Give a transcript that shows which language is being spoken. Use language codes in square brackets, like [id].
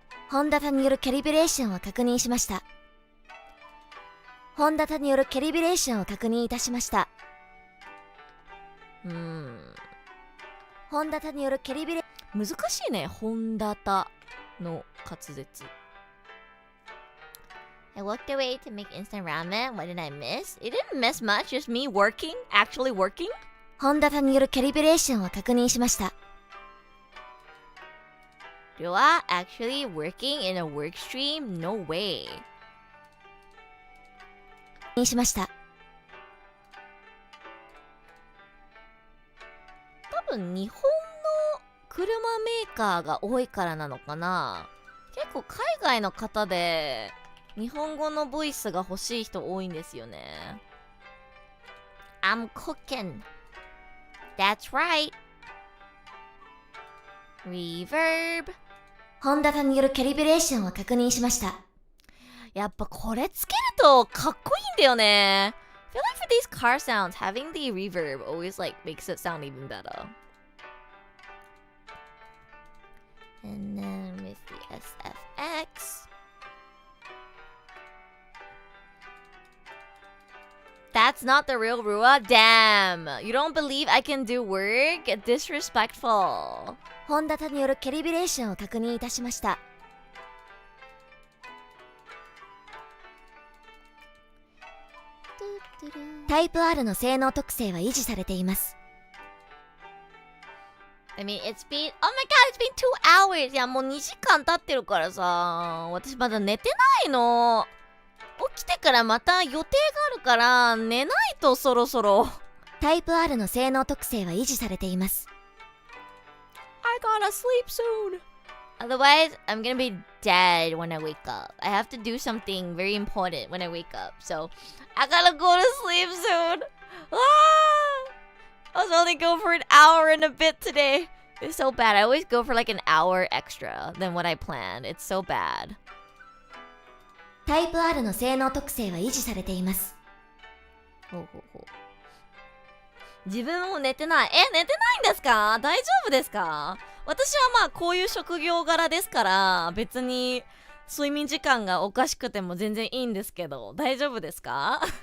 [ja] 本型によるキャリブレーションを確認しました。本型によるキャリブレーションを確認いたしました。本型によるキャリブレ難しいね。本型の滑舌。 [en] I walked away to make instant ramen. What did I miss? It didn't miss much. Just me working, actually working. [ja] 本型によるキャリブレーションを確認しました。 [en] Rua actually working in a work stream? No way. [ja] にしました。多分日本の車メーカーが多いからなのかな。結構海外の方で日本語のボイスが欲しい人多いんですよね。 [en] I'm cooking. That's right. Reverb. [ja] 本型によるキャリブレーションを確認しました。やっぱこれつけるとかっこいいんだよね。 [en] I feel like for these car sounds, having the reverb always like makes it sound even better. And then with the SFX. That's not the real Rua? Damn! You don't believe I can do work? Disrespectful. [ja] 本型によるキャリブレーションを確認いたしました。タイプ R の性能特性は維持されています。 [en] I mean, it's been... Oh my god, it's been 2 hours! [ja] いや、もう2時間経ってるからさ、私まだ寝てないの。起きてからまた予定があるから寝ないとそろそろ。タイプ R の性能特性は維持されています。 [en] I gotta sleep soon. Otherwise, I'm gonna be dead when I wake up. I have to do something very important when I wake up. So, I gotta go to sleep soon. Ah! I was only going for an hour and a bit today. It's so bad. I always go for like an hour extra than what I planned. It's so bad. [ja] タイプ R の性能特性は維持されています。ほうほうほう。自分も寝てない。寝てないんですか？大丈夫ですか？私はまあこういう職業柄ですから別に睡眠時間がおかしくても全然いいんですけど大丈夫ですか？